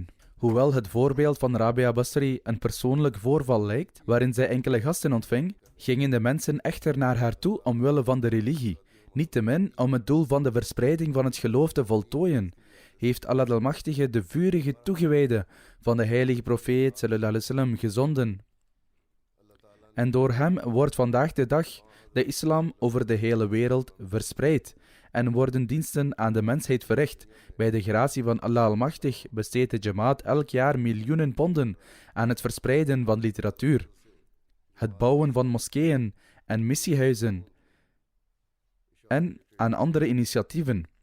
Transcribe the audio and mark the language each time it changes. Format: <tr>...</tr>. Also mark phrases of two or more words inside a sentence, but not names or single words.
<nl>Hoewel het voorbeeld van Rabia Basri een persoonlijk voorval lijkt, waarin zij enkele gasten ontving, gingen de mensen echter naar haar toe omwille van de religie. Niettemin, om het doel van de verspreiding van het geloof te voltooien, heeft Allah de Almachtige de vurige toegewijde van de heilige profeet</nl> <ar>صلى الله عليه وسلم</ar> <nl>gezonden. En door hem wordt vandaag de dag de islam over de hele wereld verspreid en worden diensten aan de mensheid verricht. Bij de gratie van Allah Almachtig besteedt de Jamaat elk jaar miljoenen ponden aan het verspreiden van literatuur, het bouwen van moskeeën en missiehuizen en aan andere initiatieven.</nl>